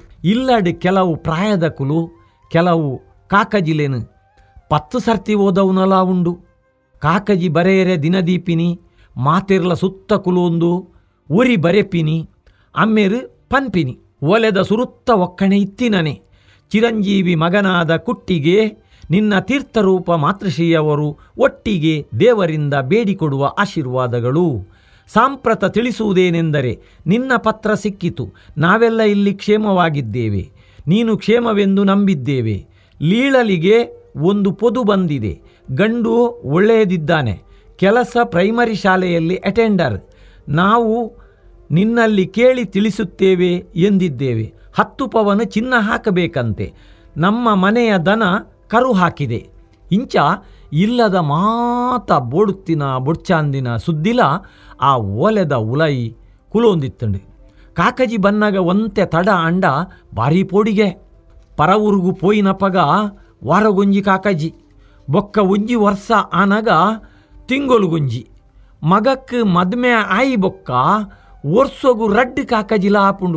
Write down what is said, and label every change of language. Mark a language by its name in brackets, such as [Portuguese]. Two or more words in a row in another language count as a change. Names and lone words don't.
[Tulu] ಇಲ್ಲಡು ಕೆಲವು ಪ್ರಾಯದ ಕುಲು ಕೆಲವು ಕಾಕಜಿಲೇನು 10 ಸರ್ತಿ ಓದವುನಲ ಉಂಡು. ಕಾಕಜಿ ಬರೆಯರೆ ದಿನದೀಪಿನಿ ಮಾತೆರ್ಲ ಸುತ್ತ ಕುಲೊಂದು ಉರಿ ಬರೆಪಿನಿ ಅಮ್ಮೇರು ಪನ್ಪಿನಿ ಓಲೆದ ಸುರುತ್ತ ಒಕ್ಕಣೆ ಇತ್ತಿನನೆ. [Kannada] ಚಿರಂಜೀವಿ ಮಗನಾದ ಕುಟ್ಟಿಗೆ ನಿನ್ನ ತೀರ್ಥರೂಪ ಮಾತೃಶ್ರೀಯವರು ಒಟ್ಟಿಗೆ ದೇವರಿಂದ ಬೇಡಿಕೊಡುವ ಆಶೀರ್ವಾದಗಳು. ಸಾಂಪ್ರತ ತಿಳಿಸುವುದೇನೆಂದರೆ ನಿನ್ನ ಪತ್ರ ಸಿಕ್ಕಿತು, ನಾವೆಲ್ಲ ಇಲ್ಲಿ ಕ್ಷೇಮವಾಗಿದ್ದೇವೆ, ನೀನು ಕ್ಷೇಮವೆಂದು ನಂಬಿದ್ದೇವೆ. ಲೀಳಲಿಗೆ ಒಂದು ಪೊದು ಬಂದಿದೆ, ಗಂಡು ಒಳ್ಳೆಯದಿದ್ದಾನೆ, ಕೆಲಸ ಪ್ರೈಮರಿ ಶಾಲೆಯಲ್ಲಿ ಅಟೆಂಡರ್. ನಾವು ನಿನ್ನಲ್ಲಿ ಕೇಳಿ ತಿಳಿಸುತ್ತೇವೆ ಎಂದಿದ್ದೇವೆ. 10 ಪವನು ಚಿನ್ನ ಹಾಕಬೇಕಂತೆ, ನಮ್ಮ ಮನೆಯ ದನ ಕರು ಹಾಕಿದೆ. [Tulu] ಇಂಚ ಇಲ್ಲದ ಮಾತ ಬೋಡುತ್ತಿನ ಬೊಡ್ಚಾಂದಿನ ಸುದ್ದಿಲ ಆ ಓಲೆದ ಉಲೈ ಕುಲೊಂದಿತ್ತಂಡು. ಕಾಕಜಿ ಬನ್ನಗ ಒಂತೆ ತಡ ಅಂಡ ಬಾರಿ ಪೋಡಿಗೆ ಪರವೂರುಗು ಪೋಯಿನಪಗ ವಾರಗೊಂಜಿ ಕಾಕಜಿ ಬೊಕ್ಕ ಒಂಜಿ ವರ್ಷ ಆನಗ ತಿಂಗೊಲುಗೊಂಜಿ ಮಗಕ್ಕೆ ಮದ್ಮೆ ಆಯಿ ಬೊಕ್ಕ ವರ್ಷೊಗು ರಡ್ಡು ಕಾಕಜಿಲ ಆಪುಂಡು.